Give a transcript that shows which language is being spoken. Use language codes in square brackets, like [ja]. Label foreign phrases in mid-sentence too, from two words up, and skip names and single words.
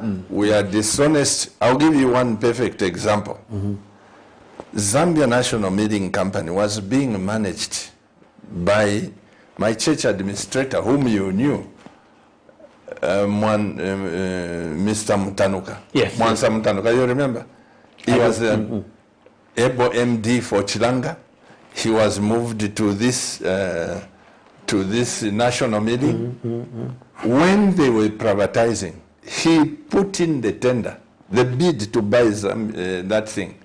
[en] We are dishonest. I'll give you one perfect example. Zambia National Meeting Company was being managed by my church administrator, whom you knew, Mr. Mutanuka. Yes. Mwansa Mutanuka, you remember? He was Ebo MD for Chilanga. He was moved to this national meeting. When they were privatizing, he put in the tender the bid to buy that thing.